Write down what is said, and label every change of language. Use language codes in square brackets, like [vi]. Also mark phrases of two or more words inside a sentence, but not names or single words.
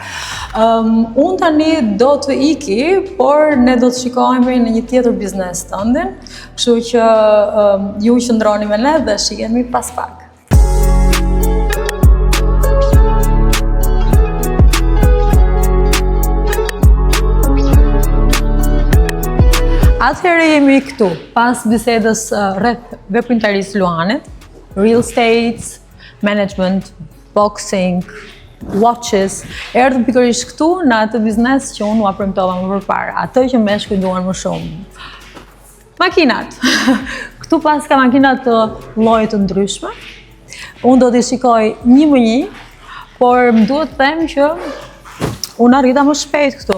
[sq] Unë tani do të iki, por ne do të shikohemi në një tjetër biznes tëndin, kështu që ju qëndroni me ne dhe shikemi pas pak. Atëherë jemi këtu, pas bisedës rreth veprimtarisë Luanit, [en] real estate, management, boxing, watches, [sq] erdhëm pikërisht këtu në atë biznes që unë ua premtova më përpara, atë që meshkujt duan më shumë. Makinat. Këtu pas ka makinat të lloje të ndryshme. Unë do t'i shikoj një më një, por më duhet të them që unë arrita më shpejt këtu.